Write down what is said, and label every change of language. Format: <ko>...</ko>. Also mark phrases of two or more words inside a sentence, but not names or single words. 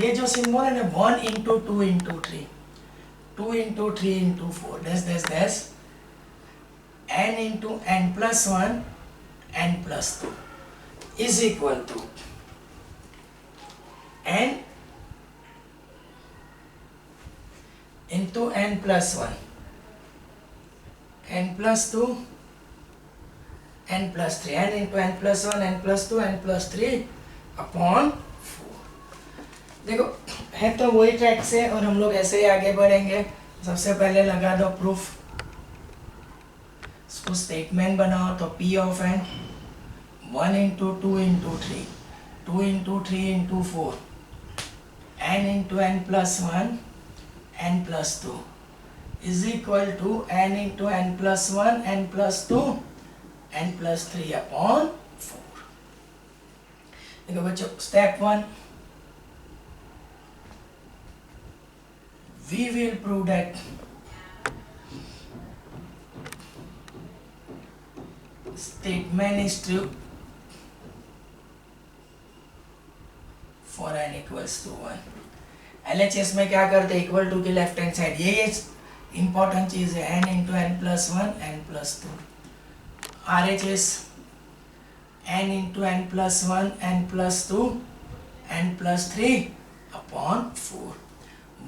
<hi>ये जो सिंबल है ना</hi> <en>1 into 2 into 3, 2 into 3 into 4 dash n into n plus 1 n plus 2 is equal to n into n plus 1 n plus 2 n plus 3, n into n plus 1 n plus 2 n plus 3 upon 4.</en> <hi>देखो है तो वही ट्रैक से और हम लोग ऐसे ही आगे बढ़ेंगे। सबसे पहले लगा दो प्रूफ, इसको स्टेटमेंट बनाओ।</hi> <en>तो p of n 1 into 2 into 3, 2 into 3 into 4 n into n plus 1 n plus 2 is equal to n into n plus 1 n plus 2 n plus 3 upon 4।</en> <hi>देखो बच्चों स्टेप 1,</hi> <en>we will prove that statement is true for n equals to 1।</en> <hi>LHS में क्या करते,</hi> <en>equal to</en> <hi>की</hi> <en>left hand side,</en> <hi>ये इंपॉर्टेंट चीज है,</hi> <en>n into n plus 1 n plus 2. RHS n into n plus 1 n plus 2 n plus 3 upon 4.</en>